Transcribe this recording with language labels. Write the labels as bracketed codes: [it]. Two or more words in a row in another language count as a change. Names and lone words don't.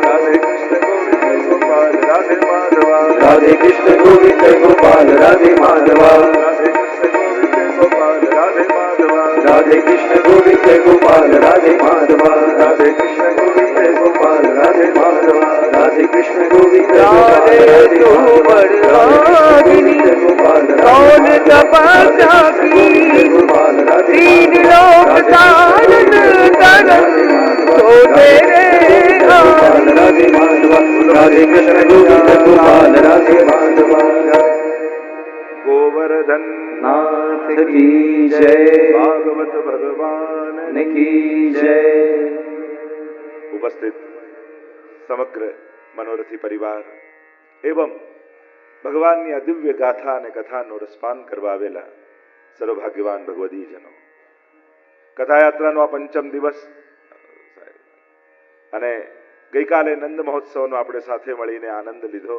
[hi] राधे कृष्ण गोविंद गोपाल राधे माधवा। राधे कृष्ण गोविंद गोपाल राधे माधवा। राधे कृष्ण गोविंद गोपाल राधे माधवा। राधे कृष्ण गोविंद राधे तू बरसागिनी कौन तपस्या की तीन लोक सारन तरन तो तेरे राधे माधवा। राधे कृष्ण गोविंद गोपाल राधे माधवा। गोवर्धन नाथ की जय। भागवत भगवान की जय। [gu] ઉપસ્થિત સમગ્ર મનોરથી પરિવાર એવં ભગવાનની આ દિવ્ય ગાથા અને કથાનો રસપાન કરવા આવેલા સર્વભાગ્યવાન ભગવદીજનો, કથાયાત્રાનો આ પંચમ દિવસ અને ગઈકાલે નંદ મહોત્સવનો આપણે સાથે મળીને આનંદ લીધો.